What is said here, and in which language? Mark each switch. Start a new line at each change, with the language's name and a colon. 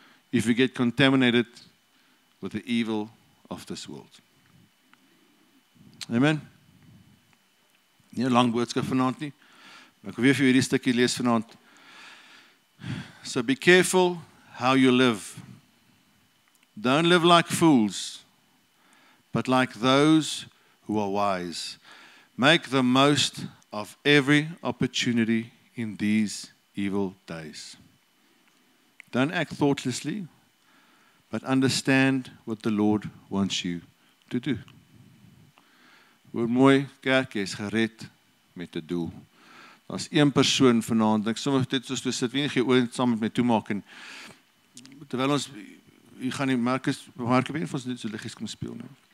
English: If you get contaminated with the evil of this world. Amen.
Afrikaans: Nie 'n lang boodskap vanaand nie, maar ek wil weer vir hierdie stukkie lees vanaand.
English: So be careful how you live. Don't live like fools, but like those who are wise. Make the most of every opportunity in these evil days. Don't act thoughtlessly, but understand what the Lord wants you to do.
Afrikaans: Hoe mooi, kerk, jy is gered met 'n doel. Daar's een persoon vanaand, ek sommer dit soos toe sit, wie nie gee oor saam met my toemaak en terwyl ons hier gaan die Markus weer vir ons net so liggies kom speel nou.